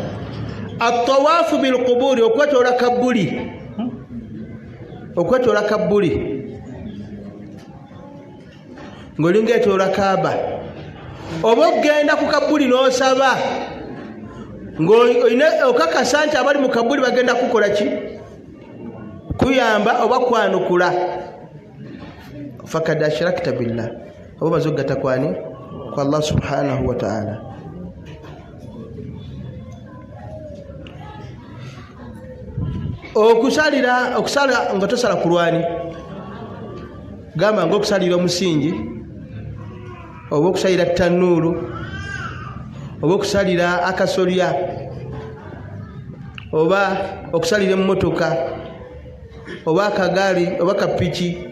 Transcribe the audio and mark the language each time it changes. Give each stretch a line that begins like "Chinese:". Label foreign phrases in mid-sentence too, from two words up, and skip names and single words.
Arabic: الطواف بالقبور
Ganda: okwetoola kabbuli ng'olinga etoola Kaaba oba okgenda ku kabbuli n'osaba ng'olina okakasa nti abali mu kabbuli bagenda kukola ki kuyamba oba kwanukula
Arabic: فقد أشركت بالله
Ganda: oba maze okugatta kwani kwa
Arabic: الله سبحانه وتعالى.
Ganda: Okusala nga tosala kulwani gamba ng'okusalira omusingi oba okusalira tanuulu oba okusalira akasolya oba okusalira emmotoka oba akagaali oba kapiki